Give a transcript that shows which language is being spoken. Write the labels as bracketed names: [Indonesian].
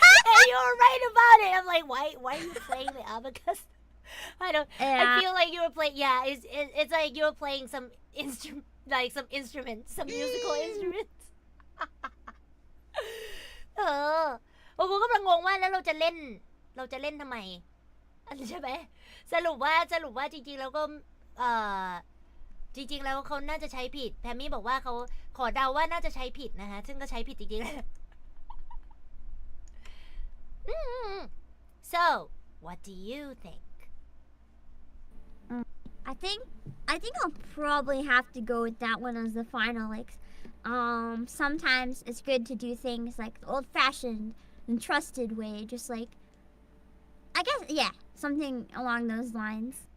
[English] And you were right about it. I'm like, why are you playing the abacus? I feel like you were playing. Yeah, it's like you were playing some instruments, some musical instruments. [Thai] โอ้โหก็กำลังงงว่าแล้วเราจะเล่นทำไมใช่ไหมสรุปว่าจริงๆแล้วก็จริงๆแล้วเขาน่าจะใช้ผิดแพมมี่บอกว่าเขาขอเดาว่าน่าจะใช้ผิดนะคะซึ่งก็ใช้ผิดจริงๆแล้ว [English] So what do you think? I think I'll probably have to go with that one as the final. Like, sometimes it's good to do things like the old-fashioned and trusted way. Just like, I guess, yeah, something along those lines.